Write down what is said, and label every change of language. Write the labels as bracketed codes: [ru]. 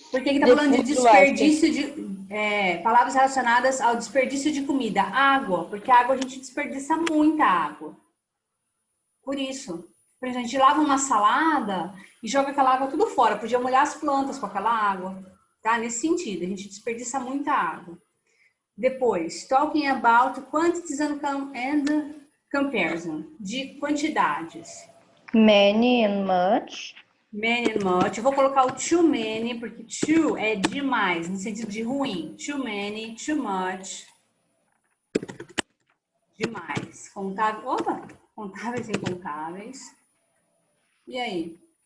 [pt] porque ele tá falando de desperdício de... palavras relacionadas ao desperdício de comida. Água, porque a água a gente desperdiça muita água. Por isso. Por exemplo, a gente lava uma salada e joga aquela água tudo fora. Podia molhar as plantas com aquela água. Tá? Nesse sentido, a gente desperdiça muita água. Depois, [en] talking about quantities and comparison. [pt] De quantidades. [en] Many and much. Many and much. [pt] Eu vou colocar o too many, porque too é demais, no sentido de ruim. [en] Too many, too much. [pt] Demais. Contáveis e incontáveis. E aí?